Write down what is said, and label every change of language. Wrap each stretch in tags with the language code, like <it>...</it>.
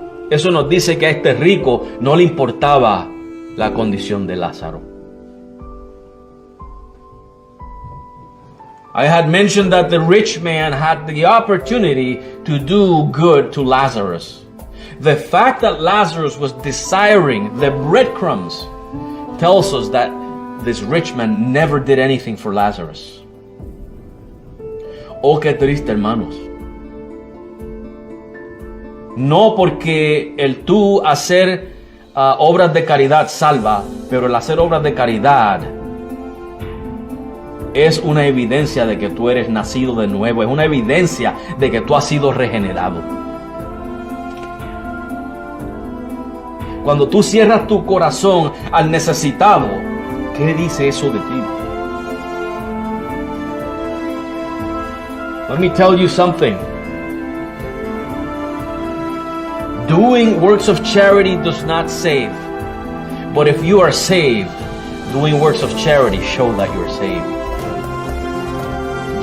<es>Eso nos dice que a este rico no le importaba la condición de Lázaro.</es> <en>I had mentioned that the rich man had the opportunity to do good to Lazarus. The fact that Lazarus was desiring the breadcrumbs tells us that this rich man never did anything for Lazarus.</en> <es>Oh, qué triste, hermanos. No porque el tú hacer obras de caridad salva, pero el hacer obras de caridad es una evidencia de que tú eres nacido de nuevo, es una evidencia de que tú has sido regenerado. Cuando tú cierras tu corazón al necesitado, ¿qué dice eso de ti?</es> <en>Let me tell you something. Doing works of charity does not save. But if you are saved, doing works of charity show that you are saved.</en>